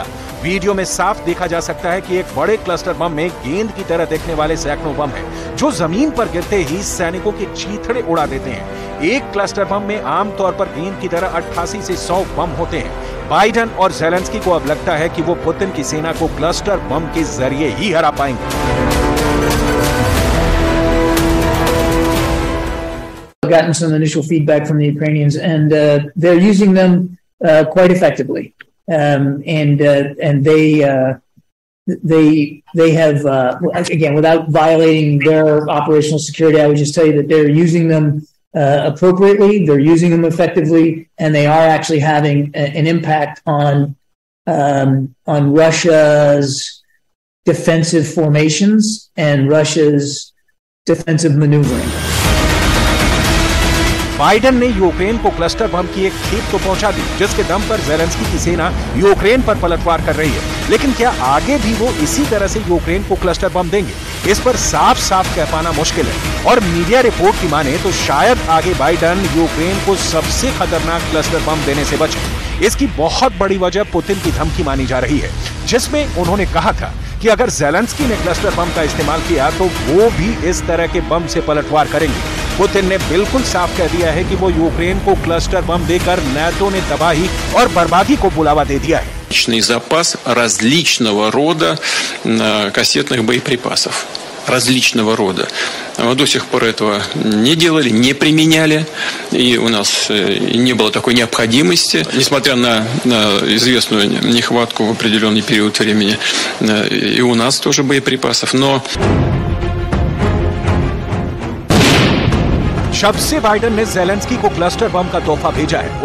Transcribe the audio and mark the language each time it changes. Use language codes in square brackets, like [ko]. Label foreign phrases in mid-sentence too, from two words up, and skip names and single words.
[hi] वीडियो में साफ देखा जा सकता है कि एक बड़े [en] cluster bomb [hi] में गेंद की तरह दिखने वाले सैकड़ों बम हैं, जो जमीन पर गिरते ही सैनिकों के चीथड़े उड़ा देते हैं। एक [en] cluster bomb [hi] में आमतौर पर गेंद की तरह 88 से 100 बम होते हैं। बाइडेन और ज़ेलेंस्की को अब लगता है कि वो पुतिन की सेना को [en] cluster bomb [hi] के जरिए ही हरा पाएंगे। [en] Gotten some initial feedback from the Ukrainians, and they're using them quite effectively. And they have again, without violating their operational security, I would just tell you that they're using them appropriately. They're using them effectively, and they are actually having an impact on Russia's defensive formations and Russia's defensive maneuvering. [hi] बाइडेन ने यूक्रेन को [en] cluster bomb [hi] की एक खेप तो पहुंचा दी, जिसके दम पर ज़ेलेंस्की की सेना यूक्रेन पर पलटवार कर रही है। लेकिन क्या आगे भी वो इसी तरह से यूक्रेन को [en] cluster bomb [hi] देंगे? इस पर साफ साफ कह पाना मुश्किल है। और [en] media report [hi] की माने तो शायद आगे बाइडेन यूक्रेन को सबसे खतरनाक [en] cluster bomb [hi] देने से बचे। इसकी बहुत बड़ी वजह पुतिन की धमकी मानी जा रही है, जिसमें उन्होंने कहा था कि अगर ज़ेलेंस्की ने [en] cluster bomb [hi] का इस्तेमाल किया तो वो भी इस तरह के बम से पलटवार करेंगे। पुतिन ने बिल्कुल साफ कह दिया है कि वो यूक्रेन को [en] cluster bomb [hi] देकर नाटो ने तबाही और बर्बादी को बुलावा दे दिया है। [ru] Запас различного рода кассетных боеприпасов. Различного рода. До сих пор этого не делали, не применяли, и у нас не было такой необходимости, несмотря на известную нехватку в определенный период времени, и у нас тоже боеприпасов, но... [hi] शब्द से बाइडेन ने ज़ेलेंस्की को [en] cluster bomb [hi] का तोहफा भेजा है।